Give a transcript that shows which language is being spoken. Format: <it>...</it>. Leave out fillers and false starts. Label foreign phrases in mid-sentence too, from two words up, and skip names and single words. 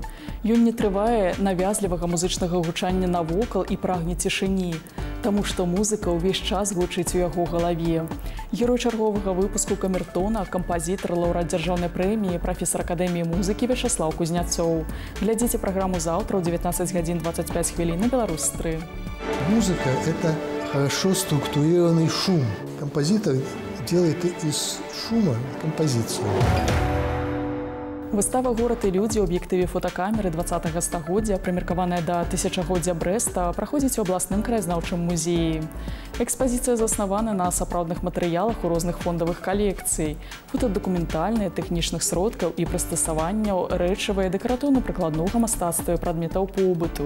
<be>Ён не трывае навязлівага музычнага гучання навокал і прагне цішыні, таму што музыка ўвесь час гучыць у яго галаве. Герой чарговага выпуску камертона, кампазітар, лаўрэат дзяржаўнай прэміі, прафесар акадэміі музыкі Вячаслаў Кузняцоў. Глядзіце праграму заўтра ў 19 гадзін 25 хвілін на Беларусь 3.</be> <ru>Музыка – это хорошо структурированный шум. Композитор делает из шума композицию.</ru> <be>Выстава «Горад і людзі» ў аб'ектыве фотакамеры 20-го стагоддзя, прымеркаваная да тысячагоддзя Брэста, праходзіць у абласным краязнаўчым музеі. Экспазіцыя заснавана на сапраўдных матэрыялах у розных фондавых калекцый, фотадакументальныя, тэхнічных сродкаў і прыстасаванняў, рэчавыя, дэкаратыўна-прыкладнога мастацтва і прадметаў побыту.</be>